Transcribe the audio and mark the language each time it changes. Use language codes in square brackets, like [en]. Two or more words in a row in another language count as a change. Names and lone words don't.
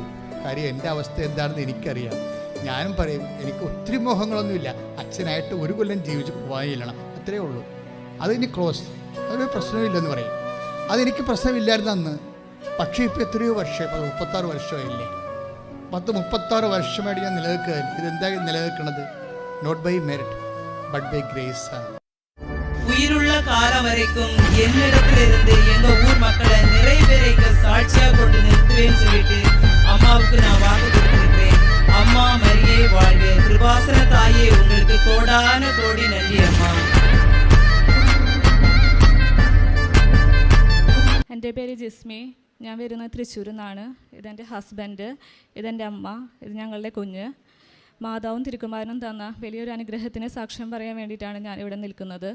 [ml] കാര്യം എൻ്റെ അവസ്ഥ എന്താണെന്ന് എനിക്കറിയാം. ഞാനും പറയും, എനിക്ക് ഒത്തിരി മോഹങ്ങളൊന്നുമില്ല, അച്ഛനായിട്ട് 1 കൊല്ലം ജീവിച്ച് പോകാനില്ലണം, അത്രയേ ഉള്ളൂ. അതിന് ക്ലോസ്, അതൊരു പ്രശ്നമില്ലെന്ന് പറയും. അതെനിക്ക് പ്രശ്നമില്ലായിരുന്നു അന്ന്. പക്ഷേ ഇപ്പോൾ എത്രയോ വർഷം, 36 വർഷമായില്ലേ, 36 വർഷമായിട്ട് ഞാൻ നിലനിൽക്കുകയല്ലേ. ഇതെന്താ നിലനിൽക്കുന്നത്? [en] not by merit but by grace. [ta] உயிருள்ள காலம் வரைக்கும் என்னிடத்துல இருந்து எங்க ஊர் மக்களை நிறைவேறைக்க சாட்சியா கொண்டு நிறுத்துவேன்னு சொல்லிட்டு அம்மாவுக்கு நான் வாக்கு கொடுத்திருக்கிறேன். அம்மா மரியே வாழ்க. கிருபாசன தாயே, உங்களுக்கு கோடான கோடி நன்றி அம்மா. [ml] എൻ്റെ പേര് ജിസ്മി. ഞാൻ വരുന്നത് തൃശ്ശൂരിൽ നിന്നാണ്. ഇതെൻ്റെ ഹസ്ബൻഡ്, ഇതെൻ്റെ അമ്മ, ഇത് ഞങ്ങളുടെ കുഞ്ഞ്. മാതാവും തിരുക്കുമാരനും തന്ന വലിയൊരു അനുഗ്രഹത്തിന് സാക്ഷ്യം പറയാൻ വേണ്ടിയിട്ടാണ് ഞാനിവിടെ നിൽക്കുന്നത്.